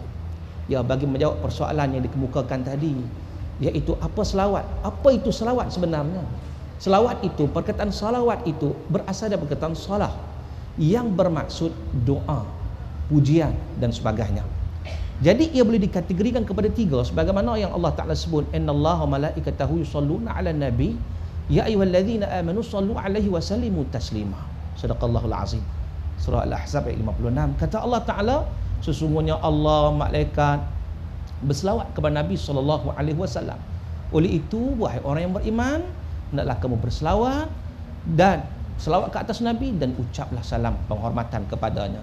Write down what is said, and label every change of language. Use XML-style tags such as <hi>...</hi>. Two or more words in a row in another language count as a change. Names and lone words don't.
<ms>Ya, bagi menjawab persoalan yang dikemukakan tadi, iaitu apa selawat? Apa itu selawat sebenarnya? Selawat itu, perkataan salawat itu berasal dari perkataan salah yang bermaksud doa, pujian dan sebagainya. Jadi ia boleh dikategorikan kepada tiga sebagaimana yang Allah Taala sebut,</ms> <ar>إن الله ملائكته يصلون على النبي يا أيها الذين آمنوا صلوا عليه وسلموا تسليما. صدق الله العظيم.</ar> <ms>Surah Al-Ahzab ayat 56. Kata Allah Taala, sesungguhnya Allah malaikat berselawat kepada Nabi SAW. Oleh itu, wahai orang yang beriman, hendaklah kamu berselawat dan selawat ke atas Nabi dan ucaplah salam penghormatan kepadanya.</ms>